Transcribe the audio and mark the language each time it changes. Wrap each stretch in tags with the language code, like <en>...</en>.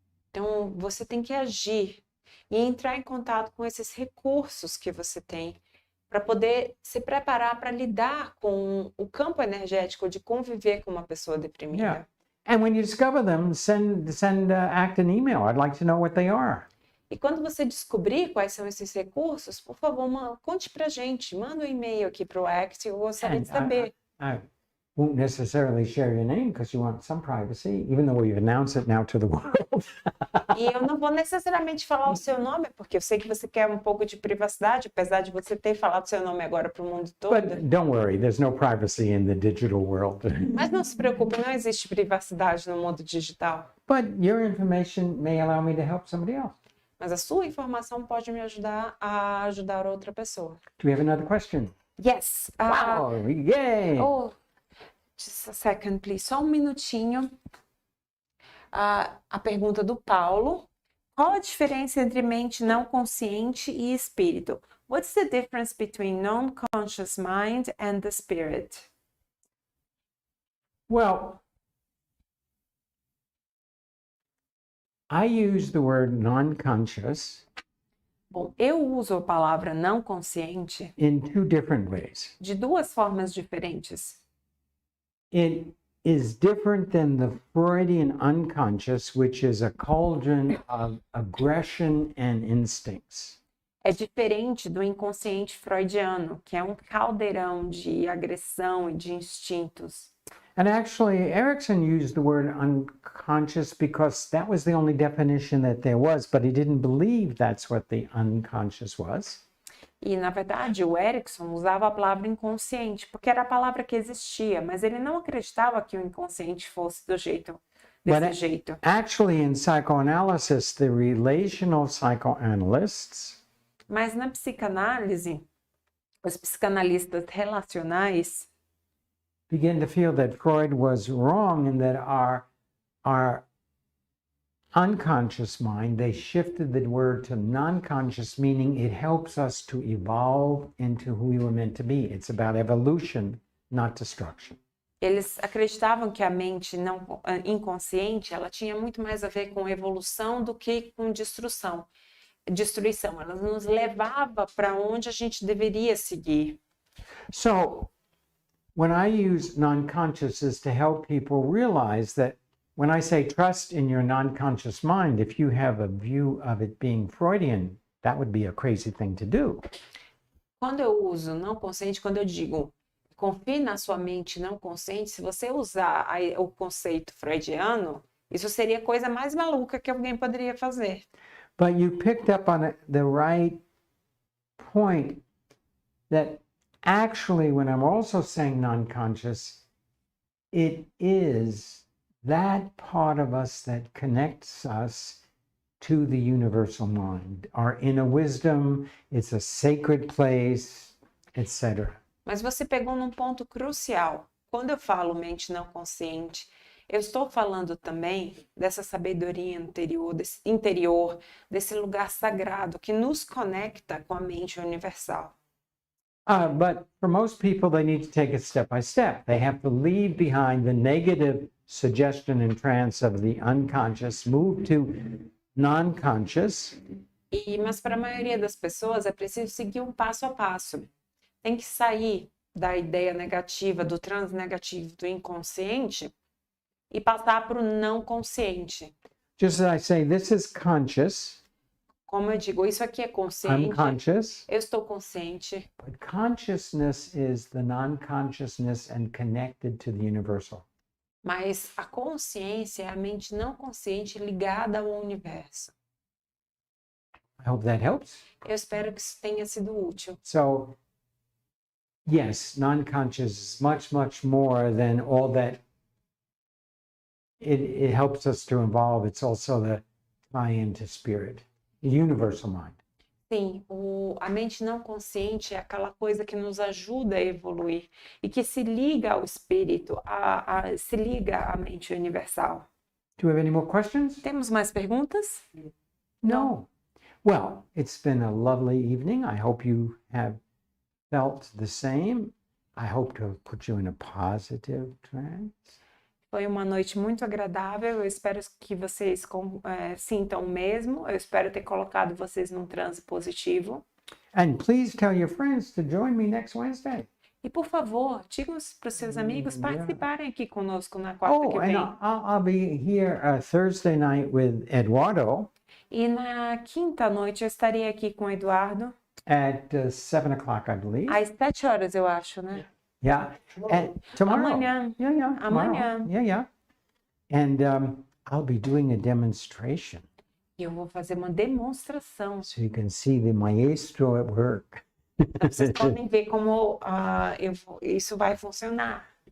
<pt>Então, você tem que agir e entrar em contato com esses recursos que você tem para poder se preparar para lidar com o campo energético de conviver com uma pessoa deprimida.</pt> <en>Yeah. And when you discover them, act an email. I'd like to know what they are.</en> <pt>E quando você descobrir quais são esses recursos, por favor, conte pra gente, manda um e-mail aqui para o ACT, eu gostaria de saber.</pt> <en>won't necessarily share your name because you want some privacy, even though we've announced it now to the world.</en> <pt>E eu não vou necessariamente falar o seu nome, porque eu sei que você quer um pouco de privacidade, apesar de você ter falado seu nome agora para o mundo todo.</pt> <en>But don't worry, there's no privacy in the digital world.</en> <pt>Mas não se preocupe, não existe privacidade no mundo digital.</pt> <en>But your information may allow me to help somebody else.</en> <pt>Mas a sua informação pode me ajudar a ajudar outra pessoa.</pt> <en>Do we have another question? Yes. Wow, yay! Oh, just a second, please.</en> <pt>Só um minutinho. A pergunta do Paulo. Qual a diferença entre mente não consciente e espírito?</pt> <en>What's the difference between non-conscious mind and the spirit? Well, I use the word non-conscious</en> <pt>Bom, eu uso a palavra não consciente</pt> <en>in two different ways.</en> <pt>de duas formas diferentes.</pt> <en>It is different than the Freudian unconscious, which is a cauldron of aggression and instincts.</en> <pt>É diferente do inconsciente freudiano, que é um caldeirão de agressão e de instintos.</pt> <en>And actually, Erickson used the word unconscious because that was the only definition that there was, but he didn't believe that's what the unconscious was.</en> <pt>E, na verdade, o Erickson usava a palavra inconsciente, porque era a palavra que existia, mas ele não acreditava que o inconsciente fosse desse jeito.</pt> <en>Actually, in psychoanalysis, the relational psychoanalysts</en> <pt>Mas na psicanálise, os psicanalistas relacionais</pt> <en>begin to feel that Freud was wrong and that our unconscious mind, they shifted the word to non-conscious, meaning it helps us to evolve into who we were meant to be. It's about evolution, not destruction.</en> <pt>eles acreditavam que a mente não inconsciente, ela tinha muito mais a ver com evolução do que com destruição. Ela nos levava para onde a gente deveria seguir.</pt> <en>So, when I use non-conscious is to help people realize that when I say trust in your non-conscious mind, if you have a view of it being Freudian, that would be a crazy thing to do.</en> <pt>Quando eu uso não consciente, quando eu digo confie na sua mente não consciente, se você usar o conceito freudiano, isso seria a coisa mais maluca que alguém poderia fazer.</pt> <en>But you picked up on the right point that actually, when I'm also saying non-conscious, it is that part of us that connects us to the universal mind. Our inner wisdom, it's a sacred place, etc.</en> <pt>Mas você pegou num ponto crucial. Quando eu falo mente não consciente, eu estou falando também dessa sabedoria interior, desse lugar sagrado que nos conecta com a mente universal.</pt> <en>But for most people, they need to take it step by step. They have to leave behind the negative suggestion and trance of the unconscious, move to non-conscious.</en> <pt>Mas para a maioria das pessoas é preciso seguir um passo a passo. Tem que sair da ideia negativa, do transnegativo, do inconsciente e passar para o não consciente.</pt> <en>Just as I say, this is conscious.</en> <pt>Como eu digo, isso aqui é consciente.</pt> <en>I'm conscious.</en> <pt>Eu estou consciente.</pt> <en>But consciousness is the non-consciousness and connected to the universal.</en> <pt>Mas a consciência é a mente não consciente ligada ao universo.</pt> <en>I hope that helps.</en> <pt>Eu espero que isso tenha sido útil.</pt> <en>So, yes, non-conscious is much, much more than all that. It helps us to evolve. It's also the tie-in to spirit, the universal mind.</en> <pt>Sim, a mente não consciente é aquela coisa que nos ajuda a evoluir e que se liga ao espírito, se liga à mente universal.</pt> <en>Do we have any more questions?</en> <pt>Temos mais perguntas?</pt> <en>No. Well, it's been a lovely evening. I hope you have felt the same. I hope to have put you in a positive trance.</en> <pt>Foi uma noite muito agradável. Eu espero que vocês sintam o mesmo. Eu espero ter colocado vocês num transe positivo.</pt> <en>And please tell your friends to join me next Wednesday.</en> <pt>E por favor, digam para os seus amigos participarem aqui conosco na quarta que Oh, vem.</pt> <en>and I'll be here Thursday night with Eduardo</en> <pt>E na quinta noite eu estarei aqui com o Eduardo.</pt> <en>at 7 o'clock, I believe.</en> <pt>Às 7 horas, eu acho, né?</pt> <en>Yeah. And tomorrow.</en> <pt>Amanhã.</pt> <en>Yeah, yeah. Tomorrow.</en> <pt>Amanhã.</pt> <en>Yeah, yeah. And I'll be doing a demonstration</en> <pt>E eu vou fazer uma demonstração.</pt> <en>so you can see the maestro at work.</en> <pt>Então, vocês podem ver como isso vai funcionar.</pt>